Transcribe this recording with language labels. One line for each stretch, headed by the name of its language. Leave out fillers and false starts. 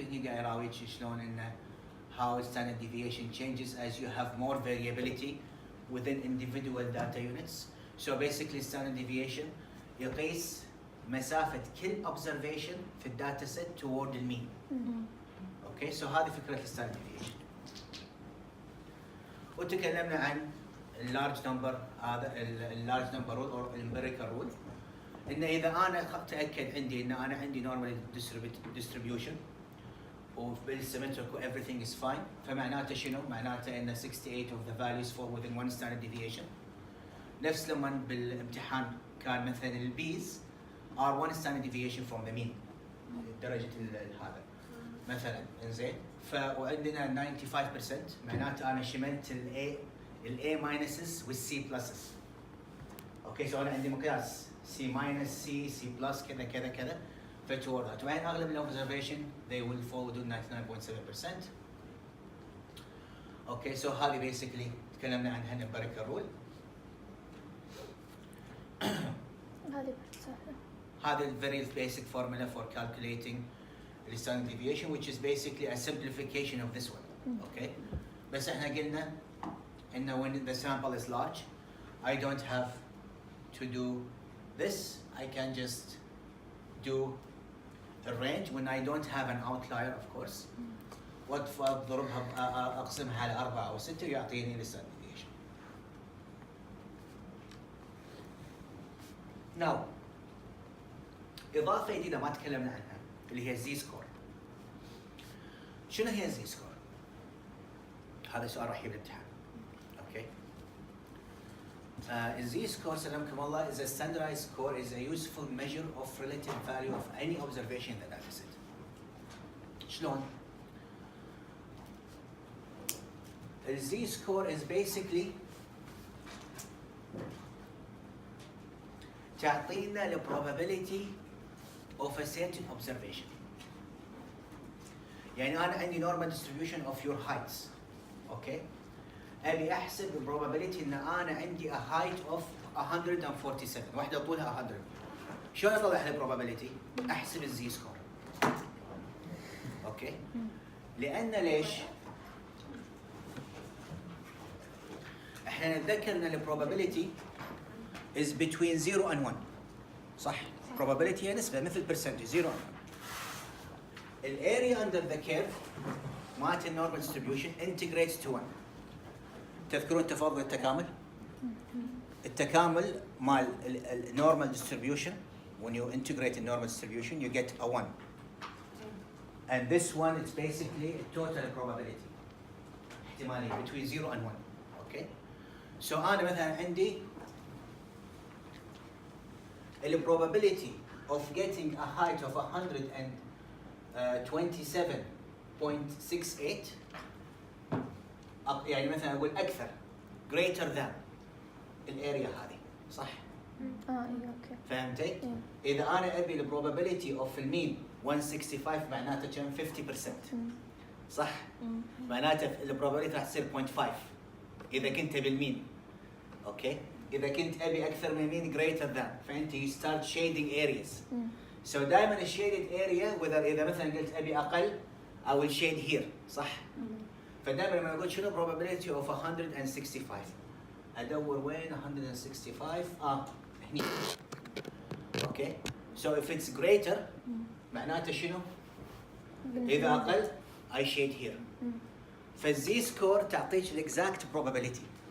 Arabic: هني قاعد يراويك شلون ان
English: how standard deviation changes as you have more variability within individual data units. So basically standard deviation
Arabic: يقيس مسافة كل
English: observation في الداتا set toward المين. Okay so
Arabic: هذه فكرة
English: الستاندرد deviation. وتكلمنا عن اللارج نمبر، هذا اللارج نمبر رول او الامبيريكال رول، ان اذا انا تاكد عندي ان انا عندي نورمال ديستريبيوشن وبالسيمتريك و everything is fine،
Arabic: فمعناته شنو؟ معناته ان
English: 68 of the values fall within one standard deviation.
Arabic: نفس لما بالامتحان كان مثلا البيز
English: are one standard deviation from the mean
Arabic: درجة هذا مثلا. انزين وعندنا 95% معناته انا شملت الاي ماينسز والسي بلسز. اوكي سو انا عندي مقياس سي ماينس سي بلس كذا كذا كذا فتورد ذات. وبعدين اغلب
English: الاوبزرفيشن they will fall within 99.7%. Okay so هذه basically
Arabic: تكلمنا عنها
English: الامبيريكال رول.
Arabic: هذه سهلة.
English: هذا ال very basic formula for calculating the standard deviation which is basically a simplification of this one. Okay
Arabic: بس احنا قلنا انه
English: when the sample is large I don't have to do this, I can just do a range when I don't have an outlier of course.
Arabic: واضربها اقسمها على 4 أو 6 ويعطيني الستاندرد ديفيشن. Now إضافة جديدة ما تكلمنا عنها اللي هي الزي سكور. شنو هي الزي سكور؟ هذا سؤال راح يجي بالامتحان.
English: Okay. الزي score
Arabic: سلامكم الله
English: is a standardized score, is a useful measure of relative value of any observation in the data set. شلون؟ الزي score is basically
Arabic: تعطينا
English: the probability of a certain observation.
Arabic: يعني أنا عندي
English: normal distribution of your heights.
Arabic: أوكي؟ أبي أحسب the probability إن أنا عندي
English: a height of 147،
Arabic: واحدة طولها 100. شلون أطلع ال probability؟ أحسب الزي سكور. أوكي؟ لأن ليش؟ إحنا نتذكر إن ال probability
English: is between 0 and 1.
Arabic: صح؟ probability هي نسبة مثل percentage 0 and 1. الاريا
English: under the curve
Arabic: مالت النورمال distribution integrates to 1. تذكرون تفاضل التكامل؟ التكامل مال النورمال distribution
English: when you integrate the normal distribution you get a 1. And this one is basically a total probability.
Arabic: احتمالية
English: between 0 and 1. Okay? So أنا مثلا عندي the probability of getting a height of 127.68
Arabic: يعني مثلا أقول أكثر
English: greater than الاريا هذه صح؟
Arabic: اي اوكي. فهمتي؟ إذا أنا أبي
English: the probability of
Arabic: المين 165 معناته كم 50% صح؟ معناته the probability راح تصير 0.5 إذا كنت بالمين. أوكي؟ إذا كنت أبي أكثر من مين greater than فأنت
English: you start shading areas. So دائما الشيدد area
Arabic: إذا مثلا قلت أبي أقل
English: I will shade here صح؟
Arabic: فدائما لما نقول شنو probability of 165 ادور وين 165 هني.
English: okay so if it's greater
Arabic: معناته شنو؟ اذا اقل
English: I shade here.
Arabic: فالزي سكور تعطيك الاكزاكت probability.